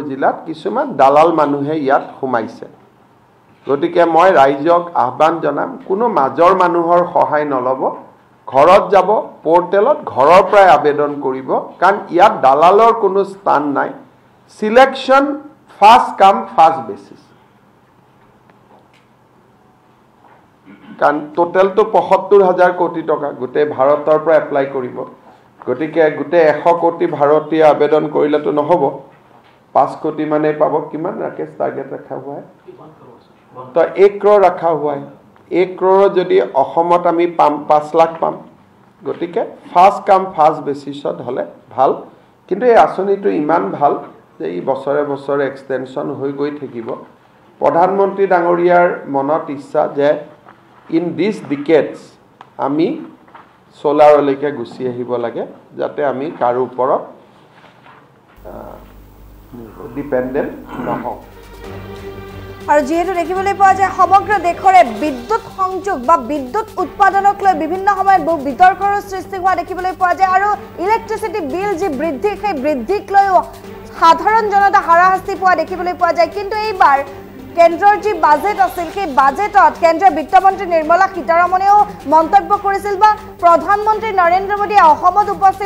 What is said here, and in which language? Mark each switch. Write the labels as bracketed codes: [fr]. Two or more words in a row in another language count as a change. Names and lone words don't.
[as] জিলাত কিছুমান দালাল মানুহে ইয়াত সোমাইছে গতিকে মই ৰাইজক আহ্বান জনাম কোনো মাজৰ মানুহৰ সহায় নলব ঘৰত যাব পোৰ্টেলত ঘৰৰ পৰাই আবেদন কৰিব কাৰণ ইয়াত দালালৰ কোনো স্থান নাই [en] selection first come first basis [as] কাৰণ টোটেলটো ৭৫,০০০ কোটি টকা গোটেই ভাৰতৰ পৰা এপ্লাই কৰিব গতিকে গোটেই ১০০ কোটি ভাৰতীয় আবেদন কৰিলেতো নহ'ব ৫ কোটি মানে পাব কিমান ৰাকেশ টাৰ্গেট [hi] रखा हुआ है [as] তো 1 crore [hi] रखा हुआ है [as] 1 crore যদি অসমত আমি পাম 5 লাখ পাম গতিকে [en] first come first basisত [as] হলে ভাল কিন্তু এই আঁচনিটো ইমান ভাল যে এই বছৰে বছৰে এক্সটেনশন হৈ গৈ থাকিব প্ৰধানমন্ত্ৰী ডাঙৰীয়াৰ মনত ইচ্ছা যে [en] in this decades [as] আমি সোলাৰলৈকে গুচি আহিব লাগে যাতে আমি কাৰো ওপৰত ডিপেন্ডেন্ট নহওঁ আৰু যেহেতু দেখিবলৈ পোৱা যায় সমগ্ৰ দেশৰে বিদ্যুৎ সংযোগ বা বিদ্যুৎ উৎপাদনক লৈ বিভিন্ন সময়ত বহু বিতৰ্কৰ সৃষ্টি হোৱা দেখিবলৈ পোৱা যায় আৰু ইলেক্ট্ৰিচিটি বিল যি বৃদ্ধি সেই বৃদ্ধিক লৈ সাধাৰণ জনতা হাৰাশাস্তি পোৱা দেখিবলৈ পোৱা যায় কিন্তু এইবাৰ কেন্দ্ৰৰ যি বাজেট আছিল সেই বাজেটত কেন্দ্ৰীয় বিত্তমন্ত্ৰী নিৰ্মলা সীতাৰমণেও মন্তব্য কৰিছিল বা প্ৰধানমন্ত্ৰী নৰেন্দ্ৰ মোদীয়ে অসমত উপস্থিত